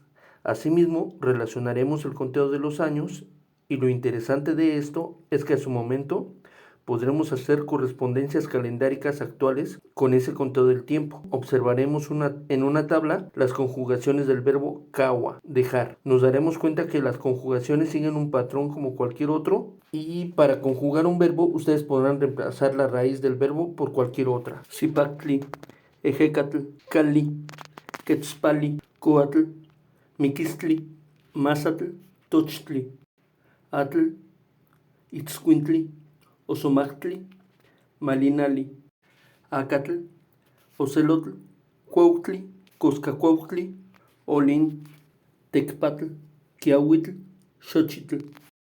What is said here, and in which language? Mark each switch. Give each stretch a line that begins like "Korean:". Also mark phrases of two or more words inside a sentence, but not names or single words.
Spanish: Asimismo, relacionaremos el conteo de los años, y lo interesante de esto es que a su momento podremos hacer correspondencias calendáricas actuales con ese conteo del tiempo. Observaremos en una tabla las conjugaciones del verbo kawa, dejar. Nos daremos cuenta que las conjugaciones siguen un patrón como cualquier otro, y para conjugar un verbo ustedes podrán reemplazar la raíz del verbo por cualquier otra.
Nahuatl languages: Zipactli, ejecatl, cali, quetzpali, coatl, miquistli, mazatl, tochtli, atl, itzcuintli, Osomachtli, Malinali, Acatl, Ocelotl, Cuautli, Coscacuautli, Olin, Tecpatl, Quiahuitl, Xochitl.